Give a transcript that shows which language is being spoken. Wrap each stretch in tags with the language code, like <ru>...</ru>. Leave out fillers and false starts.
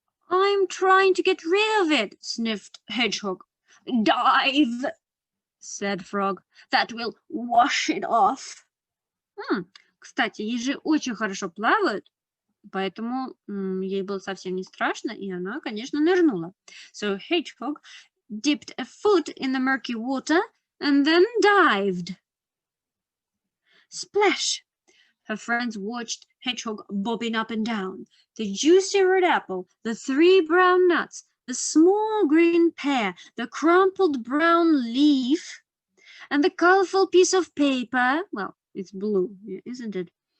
<en>I'm trying to get rid of it, sniffed Hedgehog. Dive, said Frog. That will wash it off.</en> <ru>Кстати, ежи очень хорошо плавают, Поэтому ей было совсем не страшно, и она, конечно, нырнула.</ru> <en>So Hedgehog dipped a foot in the murky water and then dived. Splash! Her friends watched Hedgehog bobbing up and down. The juicy red apple, the 3 brown nuts, the small green pear, the crumpled brown leaf, and the colorful piece of paper, well, it's blue, isn't it?</en>